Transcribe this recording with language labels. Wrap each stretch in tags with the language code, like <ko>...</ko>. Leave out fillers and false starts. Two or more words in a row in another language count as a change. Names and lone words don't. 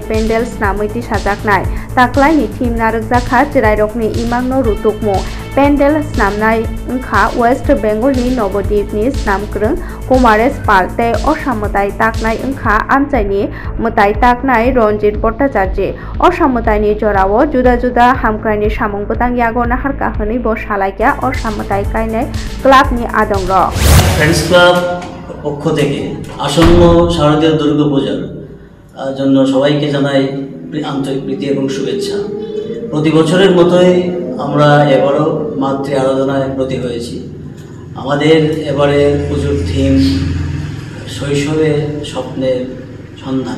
<trp>Pendels Namuiti Sajaknai Taklai ni Team Narukjakha Chirai ni imangno rutukmo pendel snamnai ungkha West Bengal ni Nobodip ni snamkrung Kumares Palte Osamotai taknai ungkha Amchai ni Mutai taknai Ronjit Bhattacharya Osamotai ni jorao juda juda hamkrai ni samung butang yago nahar kahani bo salaikya Osamotai kainai club ni adongro</trp> <bn>Friends Club পক্ষ থেকে আসন্ন শারদীয় দুর্গাপূজার জন্য সবাইকে জানাই আন্তরিক প্রীতি এবং শুভেচ্ছা। প্রতি বছরের মতোই আমরা এবারও মাতৃ আরাধনায় ব্রতী হয়েছি। আমাদের এবারে পুজোর থিম শৈশবে স্বপ্নের সন্ধানে।</bn>